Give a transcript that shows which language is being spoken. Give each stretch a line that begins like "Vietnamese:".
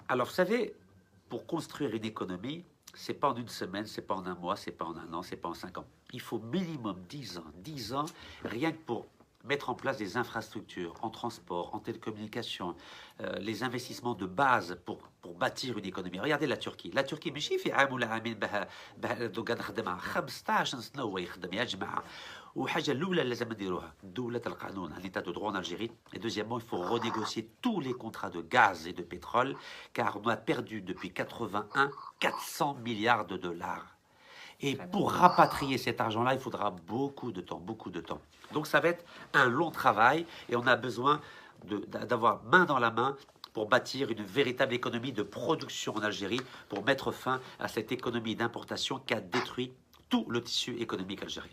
French: Alors, vous savez, pour construire une économie, c'est pas en une semaine, c'est pas en un mois, c'est pas en un an, c'est pas en 5 ans. Il faut minimum 10 ans. 10 ans, rien que pour mettre en place des infrastructures en transport, en télécommunications, les investissements de base pour bâtir une économie. Regardez la Turquie.
Arabic: La Turquie, ماشي في عام ولا عامين دوكا نخدمها 15 سنة هو يخدم يا جماعة. وحاجة الأولى اللي لازم نديروها دولة القانون,
French: un état de droit en Algérie. Et deuxièmement, il faut renégocier tous les contrats de gaz et de pétrole, car on a perdu depuis 81 400 milliards de dollars. Et pour rapatrier cet argent-là, il faudra beaucoup de temps, beaucoup de temps. Donc ça va être un long travail et on a besoin d'avoir main dans la main pour bâtir une véritable économie de production en Algérie, pour mettre fin à cette économie d'importation qui a détruit tout le tissu économique algérien.